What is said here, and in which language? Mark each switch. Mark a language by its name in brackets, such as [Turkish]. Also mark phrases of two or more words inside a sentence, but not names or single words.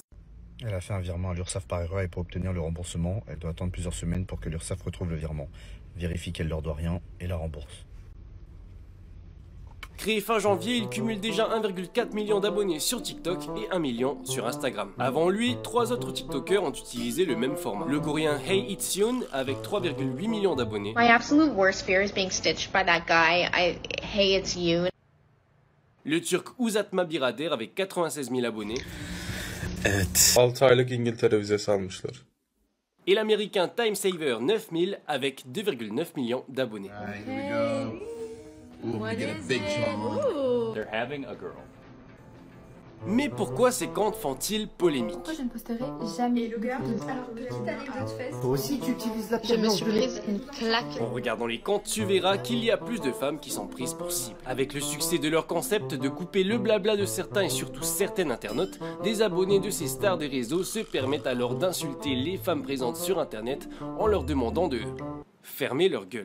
[French] Elle a fait un virement à l'URSSAF par erreur et pour obtenir le remboursement, elle doit attendre plusieurs semaines pour que l'URSSAF retrouve le virement, vérifie qu'elle leur doit rien et la rembourse. Créé fin janvier, il cumule déjà 1,4 million d'abonnés sur TikTok et 1 million sur Instagram. Avant lui, 3 autres TikTokers ont utilisé le même format. Le coréen Hey It's Yoon avec 3,8 millions d'abonnés. [English] My absolute worst fear is being stitched by that guy. Hey It's Yoon. [French] Le turc Uzatma Birader avec 96 000 abonnés. [Turkish] Evet. 6 aylık İngiltere vizesi almışlar. [French] Et l'américain Timesaver 9000 avec 2,9 millions d'abonnés. [English] Alright, here we go. Ooh, we get a big chunk. They're having a girl. [French] Mais pourquoi ces comptes font-ils polémique? Pourquoi je ne posterai jamais Et le gars, alors petite anecdote fest. Toi aussi, tu utilises la Je me blanche suis de lait. prise une claque. En regardant les comptes, tu verras qu'il y a plus de femmes qui sont prises pour cible. Avec le succès de leur concept de couper le blabla de certains et surtout certaines internautes, des abonnés de ces stars des réseaux se permettent alors d'insulter les femmes présentes sur internet en leur demandant de fermer leur gueule.